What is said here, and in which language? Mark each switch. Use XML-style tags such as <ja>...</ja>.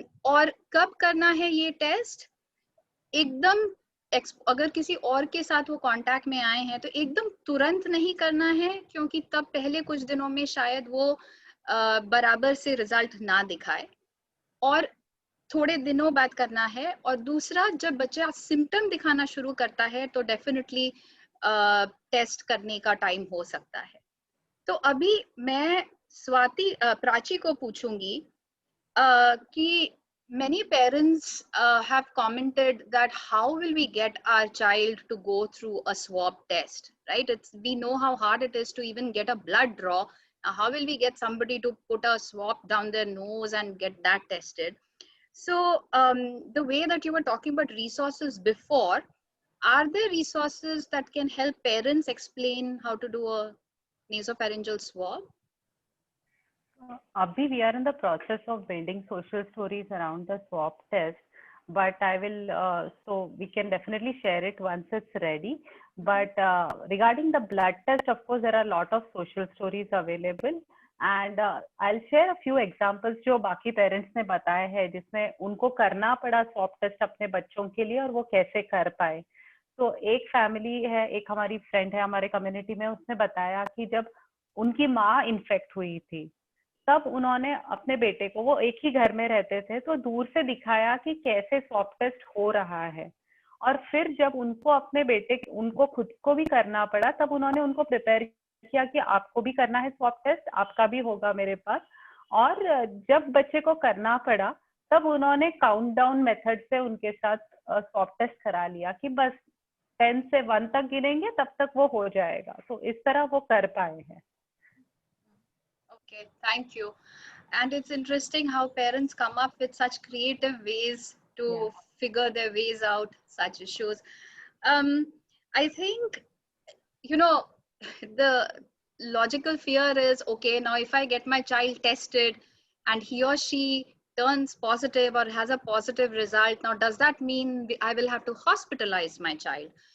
<hi>और कब करना है ये टेस्ट? एकदम अगर किसी और के साथ वो कांटेक्ट में आए हैं तो एकदम तुरंत नहीं करना है, क्योंकि तब पहले कुछ दिनों में शायद वो बराबर से रिजल्ट ना दिखाए, और थोड़े दिनों बाद करना है। और दूसरा, जब बच्चा सिम्टम दिखाना शुरू करता है तो डेफिनेटली टेस्ट करने का टाइम हो सकता है। तो अभी मैं प्राची को पूछूंगी कि</hi> <en>many parents have commented that how will we get our child to go through a swab test, right? We know how hard it is to even get a blood draw. Now, how will we get somebody to put a swab down their nose and get that tested? So the way that you were talking about resources before, are there resources that can help parents explain how to do a nasopharyngeal swab?</en> <hi>Abhi,</hi> <en>we are in the process of building social stories around the swab test, but I will, so we can definitely share it once it's ready. But regarding the blood test, of course, there are a lot of social stories available. And I'll share a few examples</en> <hi>जो बाकी parents ने बताया है, जिसमें उनको करना पड़ा swab test अपने बच्चों के लिए और वो कैसे कर पाए। तो एक फैमिली है, एक हमारी फ्रेंड है हमारे कम्युनिटी में, उसने बताया कि जब उनकी माँ इन्फेक्ट हुई थी तब उन्होंने अपने बेटे को, वो एक ही घर में रहते थे, तो दूर से दिखाया कि कैसे स्वॉब टेस्ट हो रहा है। और फिर जब उनको अपने बेटे, उनको खुद को भी करना पड़ा, तब उन्होंने उनको प्रिपेयर किया कि आपको भी करना है स्वॉब टेस्ट, आपका भी होगा मेरे पास। और जब बच्चे को करना पड़ा तब उन्होंने काउंटडाउन मेथड से उनके साथ स्वॉब टेस्ट करा लिया कि बस 10 से 1 तक गिनेंगे तब तक वो हो जाएगा। तो इस तरह वो कर पाए हैं।</hi> <en>Okay, thank you. And it's interesting how parents come up with such creative ways to figure their ways out such issues. I think, you know, the logical fear is, okay, now if I get my child tested and he or she turns positive or has a positive result, now does that mean I will have to hospitalize my child?</en>